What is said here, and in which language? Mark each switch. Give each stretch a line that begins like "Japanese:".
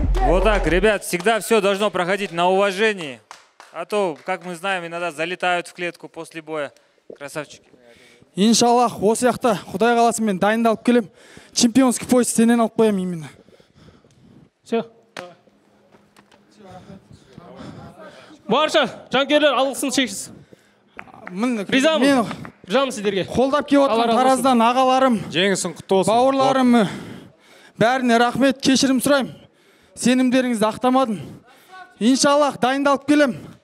Russian: Вот так, ребят, всегда все должно проходить на уважении. А то, как мы знаем, иногда залетают в клетку после боя. Красавчики.
Kazakh: Иншаллах, осы жақта Құдай қаласа мен дайындалып келем.
Russian: Чемпионский пояс
Kazakh: сенен алып қоям
Russian: именно. Все.
Kazakh: Барша жанкүйерлер алғысын шексіз. Ризамын. Ризамын сіздерге. Қолдап келіп отқан Тараздан ағаларым, жеңісің құтты болсын. Бауырларым, бәріне рахмет, кешірім сұраймын. Сенімдеріңізді ақтамадым. Иншаллах дайындалып келем.